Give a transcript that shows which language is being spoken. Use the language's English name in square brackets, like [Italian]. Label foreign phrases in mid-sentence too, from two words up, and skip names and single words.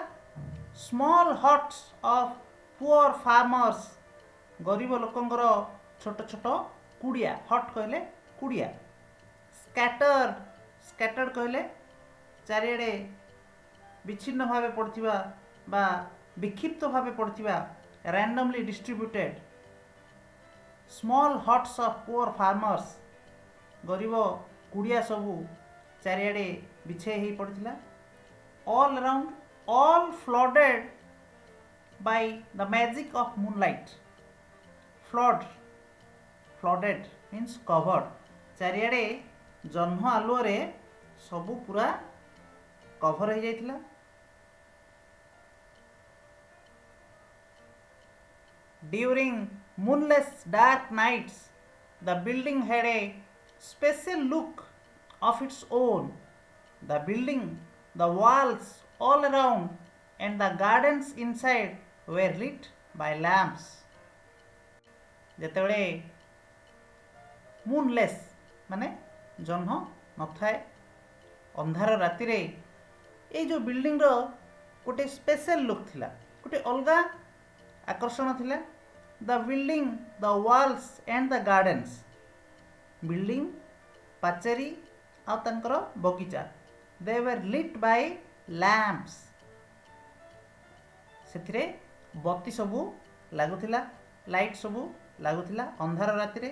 [English] small huts of poor farmers, [Odia] ଗରିବ ଲୋକଙ୍କର ଛୋଟ ଛୋଟ କୁଡ଼ିଆ। ହଟ୍ କହିଲେ କୁଡ଼ିଆ। [English] scattered, scattered [Odia] କହିଲେ ଚାରିଆଡ଼େ ବିଚ୍ଛିନ୍ନ ଭାବେ ପଡ଼ିଥିବା ବା ବିକ୍ଷିପ୍ତ ଭାବେ ପଡ଼ିଥିବା, [English] randomly distributed। small huts of poor farmers, [Odia] ଗରିବ କୁଡ଼ିଆ ସବୁ ଚାରିଆଡ଼େ ବିଛେଇ ହେଇ ପଡ଼ିଥିଲା। [English] all around, all flooded by the magic of moonlight। flood, flooded means covered, [Odia] ଚାରିଆଡ଼େ ଜହ୍ନ ଆଲୁଅରେ ସବୁ ପୁରା କଭର ହେଇଯାଇଥିଲା। [English] During moonless dark nights, the building had a special look of its own. The building, the walls all around, and the gardens inside were lit by lamps. [Odia] ଯେତେବେଳେ ମୁନଲେସ୍ ମାନେ ଜହ୍ନ ନଥାଏ, ଅନ୍ଧାର ରାତିରେ ଏଇ ଯେଉଁ ବିଲ୍ଡିଂର ଗୋଟେ [English] special look [Odia] ଥିଲା, ଗୋଟେ ଅଲଗା ଆକର୍ଷଣ ଥିଲା। [English] the building, the walls and the gardens, [Odia] ବିଲ୍ଡିଂ, ପାଚେରୀ ଆଉ ତାଙ୍କର ବଗିଚା, [English] they were lit by lamps, [Odia] ସେଥିରେ ବତୀ ସବୁ ଲାଗୁଥିଲା, ଲାଇଟ୍ ସବୁ ଲାଗୁଥିଲା ଅନ୍ଧାର ରାତିରେ।